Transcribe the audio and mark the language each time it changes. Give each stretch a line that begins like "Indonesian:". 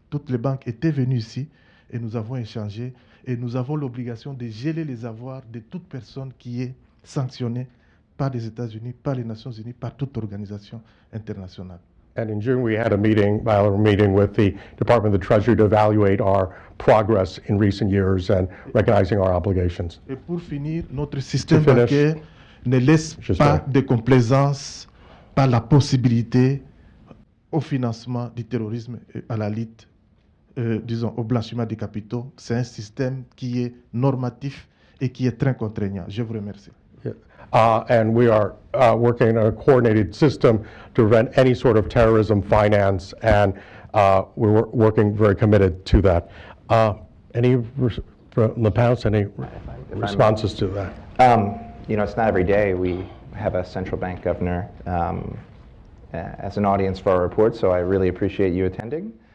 French: Toutes les banques étaient venues ici et nous avons échangé et nous avons l'obligation de geler les avoirs de toute personne qui est sanctionnée par les États-Unis, par les Nations Unies, par toute organisation internationale.
English: And in June, we had a bilateral meeting with the Department of the Treasury to evaluate our progress in recent years and recognizing our obligations.
French: Et pour finir, notre système bancaire ne laisse pas de complaisance par la possibilité au financement du terrorisme et à la lutte, disons, au blanchiment des capitaux. C'est un système qui est normatif et qui est très contraignant. Je vous remercie.
English: And we are working on a coordinated system to prevent any sort of terrorism finance, and we're working very committed to that. Any from the panel, any responses to that? You know, it's not every day we have a central bank governor as an audience for our report, so I really appreciate you attending.